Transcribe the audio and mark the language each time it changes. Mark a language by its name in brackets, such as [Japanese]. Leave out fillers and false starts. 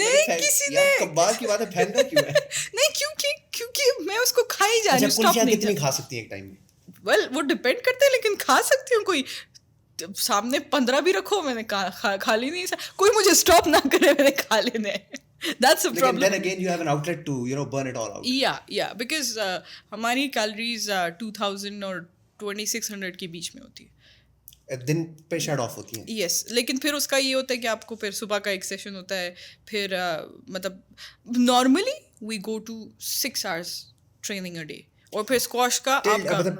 [Urdu] نہیں کسی نے کبال کی بات ہے, پھینکا کیوں ہے؟ نہیں کیونکہ میں اس کو کھائی جا رہی ہوں. کلفیاں کتنی کھا سکتی ہیں ایک ٹائم میں؟ ویل وہ ڈپینڈ کرتا ہے, لیکن کھا سکتی ہوں. کوئی سامنے 15 بھی رکھو میں نے کھا لی نہیں, کوئی مجھے اسٹاپ نہ کرے, میں نے کھا لینے. [English] That's a problem. Then again you have an outlet to burn it all out. Yeah, because [Urdu] ہماری کیلریز 2000 اور 2600 کے بیچ میں ہوتی ہے, دن پہ شیڈ آف ہوتی ہیں. یس, لیکن پھر اس کا یہ ہوتا ہے کہ آپ کو پھر صبح کا ایک سیشن ہوتا ہے, پھر مطلب normally [English] we go to 6 hours training a day, [Urdu] اور پھر اسکواش کا آپ کا